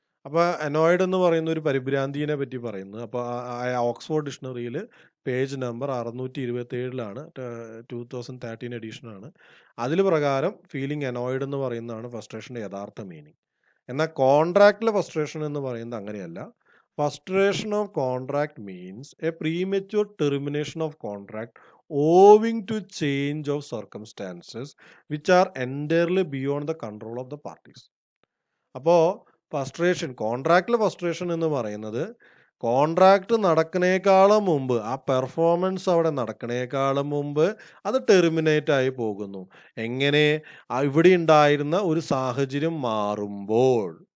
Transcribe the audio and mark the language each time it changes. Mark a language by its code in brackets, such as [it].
[ml] അപ്പോൾ അനോയ്ഡ് എന്ന് പറയുന്ന ഒരു പരിഭ്രാന്തിയെ പറ്റി പറയുന്നത്. അപ്പോൾ ഓക്സ്ഫോർഡ് ഡിക്ഷണറിയിൽ പേജ് നമ്പർ 627 2013 എഡിഷനാണ്. അതിൽ പ്രകാരം ഫീലിംഗ് അനോയ്ഡ് എന്ന് പറയുന്നതാണ് ഫസ്ട്രേഷൻ്റെ യഥാർത്ഥ മീനിങ്. എന്നാൽ കോൺട്രാക്റ്റിലെ ഫസ്ട്രേഷൻ എന്ന് പറയുന്നത് അങ്ങനെയല്ല. [en] Frustration of contract means a premature termination of contract owing to change of circumstances which are entirely beyond the control of the parties. [ml] അപ്പോൾ കോൺട്രാക്റ്റിലെ ഫസ്ട്രേഷൻ എന്ന് പറയുന്നത് കോൺട്രാക്ട് നടക്കണേക്കാളും മുമ്പ്, ആ പെർഫോമൻസ് അവിടെ നടക്കണേക്കാളും മുമ്പ് അത് ടെർമിനേറ്റ് ആയി പോകുന്നു. എങ്ങനെ? ഇവിടെ ഉണ്ടായിരുന്ന ഒരു സാഹചര്യം മാറുമ്പോൾ.